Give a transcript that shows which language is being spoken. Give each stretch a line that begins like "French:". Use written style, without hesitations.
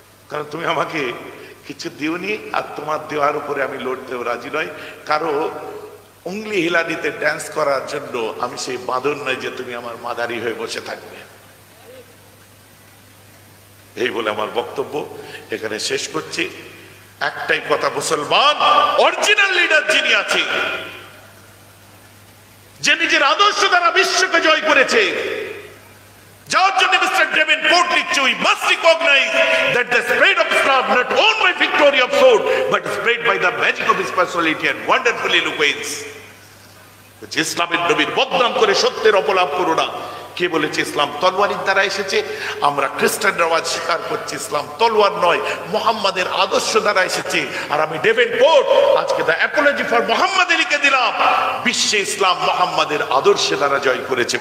Bangla: কারণ তুমি আমাকে কিছু দিওনি, আর তোমার দেওয়ার উপরে আমি লড়তেও রাজি নই। কারো উংলি হিলানিতে ড্যান্স করার জন্য আমি সেই বাঁদর নয় যে তুমি আমার মাদারি হয়ে বসে থাকবে। এই বলে আমার বক্তব্য এখানে শেষ করছি। একটাই কথা, মুসলমান অরিজিনাল লিডার যিনি আছে, যে নিজের আদর্শ দ্বারা বিশ্বকে জয় করেছে, যার জন্য মিস্টার ডেভেনপোর্ট লিখছে,
English: we must recognize that the spread of Islam not owned by victory of sword but spread by the magic of his personality and wonderful eloquence.
Bangla: যে ইসলামের নবীর বদনাম করে সত্যের অপলাপ করো না। কে বলেছে ইসলাম তলোয়ারের দ্বারা এসেছে? আমরা খ্রিস্টানরাও আজ স্বীকার করছি ইসলাম তলোয়ার নয়, মুহাম্মাদের আদর্শ দ্বারা এসেছে। আর আমি ডেভেনপোর্ট আজকে দ্য অ্যাপোলজি ফর মুহাম্মাদ লিখে দিলাম, বিশ্বে ইসলাম মুহাম্মাদের আদর্শে দ্বারা জয় করেছে।